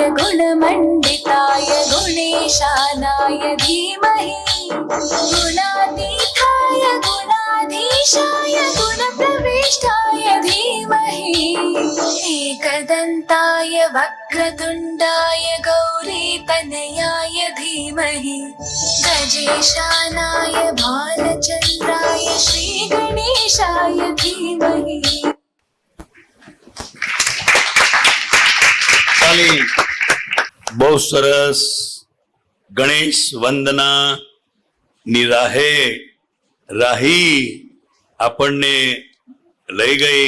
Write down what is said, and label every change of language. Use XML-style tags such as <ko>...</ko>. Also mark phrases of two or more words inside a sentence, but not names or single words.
<sa>गुणमण्डिताय गुणेशानाय धीमहि गुणातीताय गुणाधीशाय गुणप्रविष्टाय धीमहि एकदन्ताय वक्रतुण्डाय गौरीतनयाय धीमहि गजेशानाय भालचन्द्राय श्रीगणेशाय धीमहि.</sa> <gu>બહુ સરસ. ગણેશ વંદના ની રાહી આપણને લઈ ગઈ</gu>